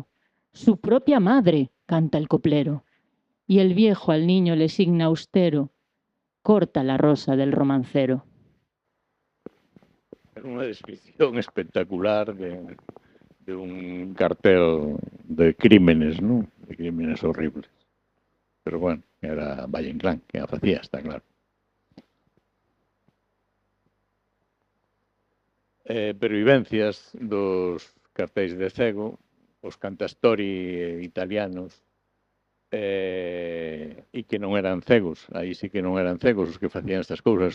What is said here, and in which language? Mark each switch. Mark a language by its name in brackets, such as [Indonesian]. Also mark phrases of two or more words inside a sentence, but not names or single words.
[Spanish] Su propia madre, canta el coplero. Y el viejo al niño le signa austero. Corta la rosa del romancero. Es una descripción espectacular de un cartel de crímenes, ¿no? De crímenes horribles. Pero bueno, era Valle Inclán que [Galician] a facía, [Spanish] está claro. [Galician] Pero vivencias dos cartéis de cego, os cantastori italianos, e que non eran cegos, aí sí que non eran cegos os que facían estas cousas.